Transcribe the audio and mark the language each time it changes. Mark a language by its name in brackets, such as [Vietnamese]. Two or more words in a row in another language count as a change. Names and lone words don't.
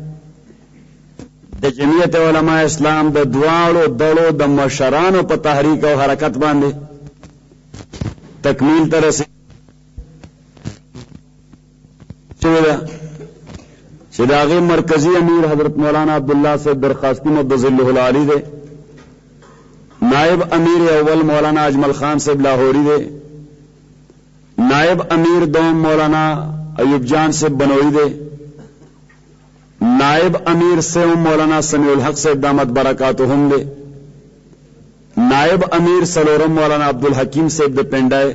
[Pashto] د جمعیت علماء اسلام د دواړو ډلو د مشرانو په تحریک او حرکت باندې تکمیل تر رسید چې د هغې مرکزی امیر حضرت مولانا عبداللہ صاحب درخواستی [Arabic] مبذله العالی [Pashto] دے نائب امیر اول مولانا اجمل خان صاحب لاہوری دے نائب امیر دوم مولانا ایوب جان صاحب بنوئی دے نائب امیر سیوم مولانا سمیع الحق صاحب [Arabic] دامت برکاتہم [Pashto] دے نائب امیر سلورم مولانا عبدالحکیم صاحب دے پنڈائے